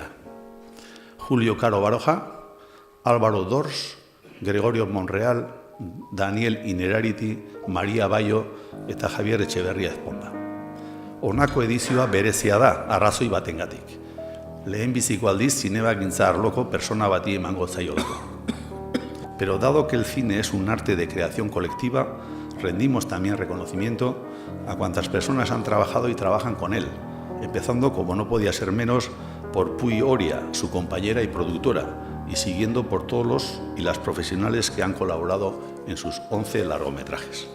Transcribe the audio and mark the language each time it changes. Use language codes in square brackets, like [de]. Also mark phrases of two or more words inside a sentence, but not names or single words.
[eu] Julio Caro Baroja, Álvaro Dors, Gregorio Monreal, Daniel Inerariti, Maria Bayo eta Javier Etxeberria Ezponda. Honako edizioa berezia da, arrazoi batengatik. Lehenbiziko aldiz zinebagintza arloko persona bati emango zaiolako. [es] Pero dado que el cine es un arte de creación colectiva, rendimos también reconocimiento a cuantas personas han trabajado y trabajan con él, empezando, como no podía ser menos, por Puy Oria, su compañera y productora, y siguiendo por todos los y las profesionales que han colaborado en sus 11 largometrajes.